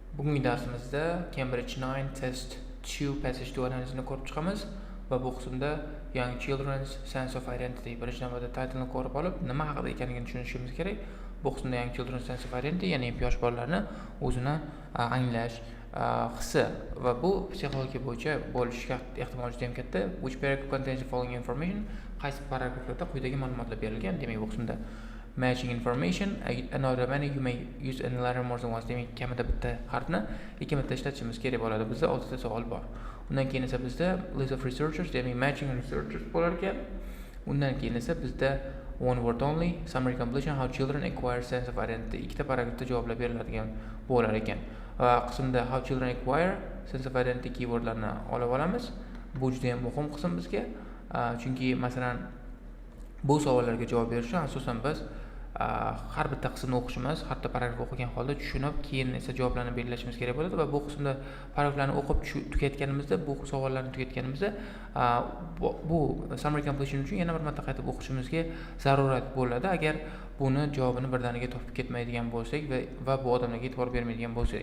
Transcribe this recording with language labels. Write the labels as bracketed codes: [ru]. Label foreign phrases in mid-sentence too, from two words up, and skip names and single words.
[uz] Bugungi darsimizda Cambridge 9 Test 2 Passage to analizini ko'rib chiqamiz va bu qismda Young Children's Sense of Identity birinchi navbatda titlni ko'rib olib, nima haqida ekanligini tushunishimiz kerak. Bu qismda Young Children's Sense of Identity, ya'ni yosh bolalarni o'zini anglash hissi va bu psixologiya bo'yicha bo'lishiga ehtimoli juda ham katta. [en] Which paragraph contains the following information? [uz] Qaysi paragraflarda quyidagi ma'lumotlar berilgan? Demak, bu qismda [en] matching information, another many you may use any letter more than once. [uz] Demak, kamida bitta harfni ikki marta ishlatishimiz kerak bo'ladi. Bizda 6 ta savol bor. Undan keyin esa bizda [en] list of researchers, [uz] demak [en] matching researchers [uz] bo'lar ekan. Undan keyin esa bizda [en] one word only, summary completion, how children acquire sense of identity. [uz] Ikkita paragrafda javoblar beriladigan bo'lar ekan. Va qismda [en] how children acquire sense of identity [uz] keywordlarni olib olamiz. Bu juda ham muhim qism bizga. Chunki masalan bu savollarga javob berish uchun asosan biz har bitta qismni o'qish emas, har bitta paragraf o'qigan holda tushunib, keyin esa javoblarni belgilashimiz kerak bo'ladi va bu qismda paragraflarni o'qib tugatganimizda, bu savollarni tugatganimizda bu [en] summary completion [uz] uchun yana bir marta qaytib o'qishimizga zarurat bo'ladi agar buni javobini birdaniga topib ketmaydigan bo'lsak va bu odamlarga e'tibor bermaydigan bo'lsak.